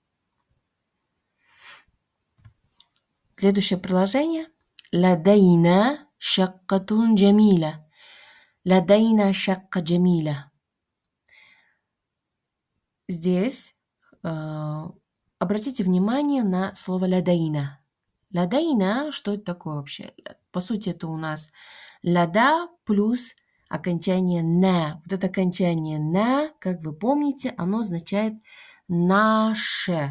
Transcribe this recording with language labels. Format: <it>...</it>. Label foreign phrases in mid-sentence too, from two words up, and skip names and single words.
<ru>Следующее предложение.</ru> <ar>لدينا شقة جميلة. لدينا شقة جميلة.</ar> <ru>Здесь обратите внимание на слово ладайна. Ладайна, что это такое вообще? По сути, это у нас лада плюс окончание на. Вот это окончание на, как вы помните, оно означает наше.</ru>